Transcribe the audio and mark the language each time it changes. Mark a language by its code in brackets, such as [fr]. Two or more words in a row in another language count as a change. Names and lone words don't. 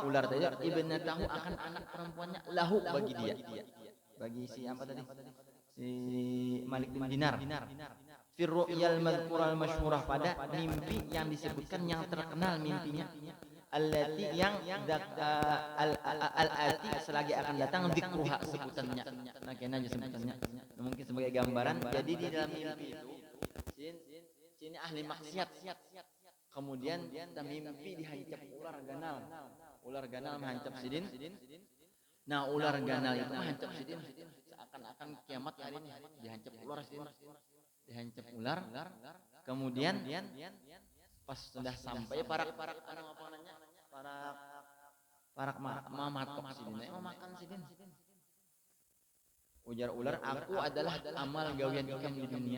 [id] ular tadi ibnatahu akan anak perempuannya lahu bagi dia bagi si apa tadi si Malik bin Dinar [ar] في الرؤيا المذكورة المشهورة [id] pada mimpi yang disebutkan yang terkenal mimpinya allati yang al-ati selagi akan datang dzikruha sebutannya nah kena aja sebutannya mungkin sebagai gambaran jadi di dalam mimpi itu sini ahli maksiat kemudian mimpi dihancap ular ganal menghancap Sidin nah ular ganal itu menghancap Sidin seakan-akan kiamat hari ini dihancap ular Sidin dihancap ular kemudian pas sudah sampai para mamatok Sidin mau makan Sidin Ujar ular, aku adalah amal gawian ikam di dunia.